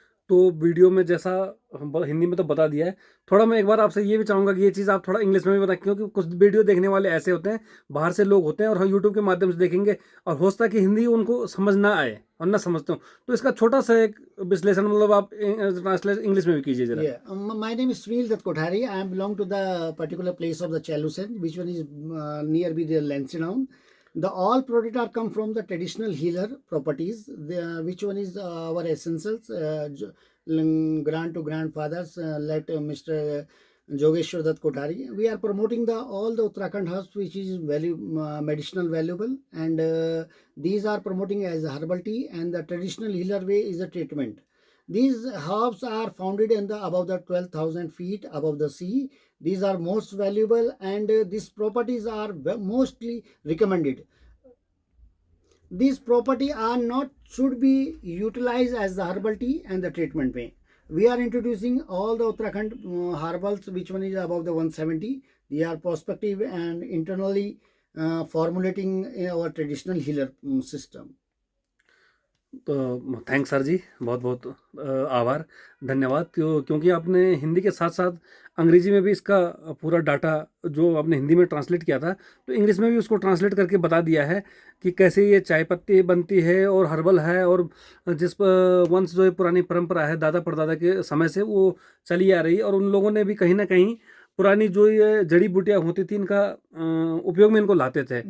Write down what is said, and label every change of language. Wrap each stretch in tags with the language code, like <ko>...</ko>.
<hi>तो वीडियो में जैसा हिंदी में तो बता दिया है, थोड़ा मैं एक बार आपसे ये भी चाहूँगा कि ये चीज़ आप थोड़ा इंग्लिश में भी बताएं, क्योंकि कुछ वीडियो देखने वाले ऐसे होते हैं, बाहर से लोग होते हैं और हम यूट्यूब के माध्यम से देखेंगे और हो सकता है कि हिंदी उनको समझ ना आए और ना समझते हो, तो इसका छोटा सा एक विश्लेषण मतलब आप ट्रांसलेट इंग्लिश में भी कीजिए जरा।</hi> <en>Yeah, my name is Sunil Dutt Kothari. I belong to the particular place of the Chalusen, which one is near be the Lansdowne. The all product are come from the traditional healer properties. Which one is our essentials grand to grandfathers let Mr. Jogeshwar Dutt Kothari. We are promoting the all the Uttarakhand herbs which is medicinal valuable, and these are promoting as a herbal tea, and the traditional healer way is a treatment. These herbs are founded in the above the 12,000 feet above the sea. These are most valuable, and these properties are mostly recommended. These property are not should be utilized as the herbal tea and the treatment way. We are introducing all the Uttarakhand herbals, which one is above the 170. They are prospective and internally formulating in our traditional healer system.</en> <hi>तो thanks sir जी, बहुत बहुत आभार, धन्यवाद, क्योंकि आपने हिंदी के साथ साथ अंग्रेजी में भी इसका पूरा डाटा जो आपने हिंदी में ट्रांसलेट किया था, तो इंग्लिश में भी उसको ट्रांसलेट करके बता दिया है कि कैसे ये चाय पत्ती बनती है और हर्बल है, और जिस वंश जो पुरानी परंपरा है दादा परदादा के समय से वो चली आ रही है, और उन लोगों ने भी कहीं ना कहीं पुरानी जो ये जड़ी बूटियां होती थी इनका उपयोग में इनको लाते थे</hi>